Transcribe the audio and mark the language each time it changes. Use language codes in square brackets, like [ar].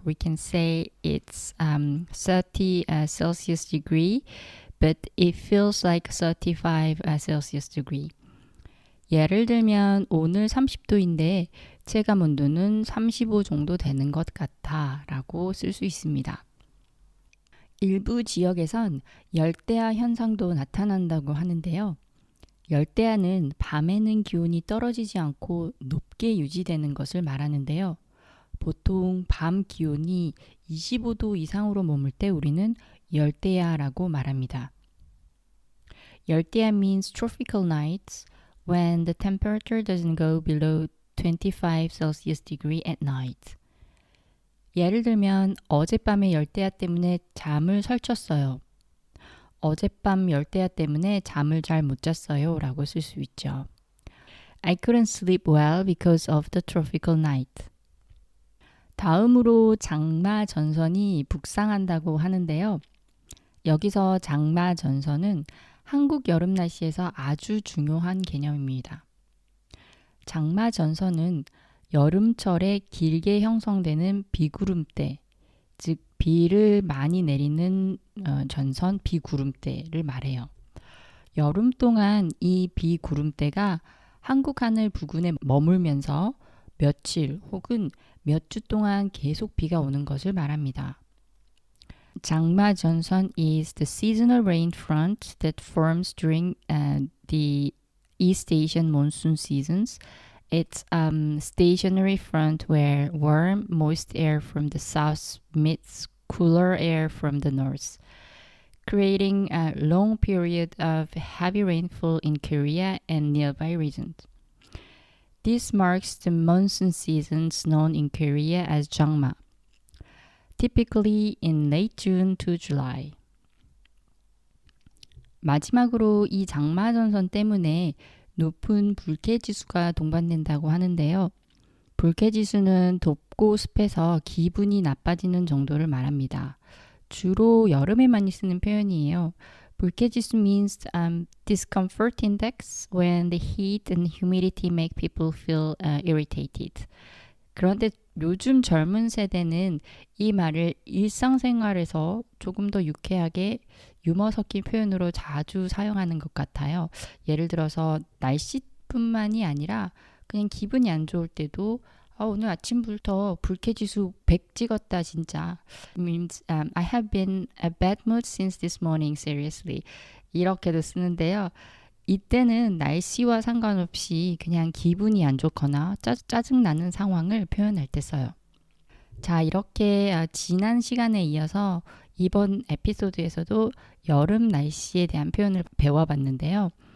[en] We can say it's 30 Celsius degree, but it feels like 35 Celsius degree. [ko] 예를 들면 오늘 30도인데 체감 온도는 35 정도 되는 것 같아 라고 쓸 수 있습니다. 일부 지역에선 열대야 현상도 나타난다고 하는데요. 열대야는 밤에는 기온이 떨어지지 않고 높게 유지되는 것을 말하는데요. 보통 밤 기온이 25도 이상으로 머물 때 우리는 열대야라고 말합니다. [en] 열대야 means tropical nights when the temperature doesn't go below 25 Celsius degree at night. [ko] 예를 들면 어젯밤에 열대야 때문에 잠을 설쳤어요. 어젯밤 열대야 때문에 잠을 잘 못 잤어요 라고 쓸 수 있죠. [en] I couldn't sleep well because of the tropical night. [ko] 다음으로 장마 전선이 북상한다고 하는데요. 여기서 장마 전선은 한국 여름 날씨에서 아주 중요한 개념입니다. 장마 전선은 여름철에 길게 형성되는 비구름대, 즉 비를 많이 내리는 전선 비구름대를 말해요. 여름 동안 이 비구름대가 한국 하늘 부근에 머물면서 며칠 혹은 몇 주 동안 계속 비가 오는 것을 말합니다. [en] 장마 전선 is the seasonal rain front that forms during the East Asian monsoon seasons. It's a stationary front where warm, moist air from the south meets cooler air from the north. creating a long period of heavy rainfall in Korea and nearby regions. This marks the monsoon seasons known in Korea as 장마, typically in late June to July. [ko] 마지막으로 이 장마 전선 때문에 높은 불쾌 지수가 동반된다고 하는데요. 불쾌 지수는 덥고 습해서 기분이 나빠지는 정도를 말합니다. 주로 여름에 많이 쓰는 표현이에요. [en] 불쾌 지수 means discomfort index when the heat and humidity make people feel irritated. [ko] 그런데 요즘 젊은 세대는 이 말을 일상생활에서 조금 더 유쾌하게 유머 섞인 표현으로 자주 사용하는 것 같아요. 예를 들어서 날씨뿐만이 아니라 그냥 기분이 안 좋을 때도 오늘 아침부터 불쾌지수 100 찍었다 진짜. [en] means I have been a bad mood since this morning seriously. [ko] 이렇게도 쓰는데요. 이때는 날씨와 상관없이 그냥 기분이 안 좋거나 짜증나는 상황을 표현할 때 써요. 자, 이렇게 지난 시간에 이어서 이번 에피소드에서도 여름 날씨에 대한 표현을 배워봤는데요.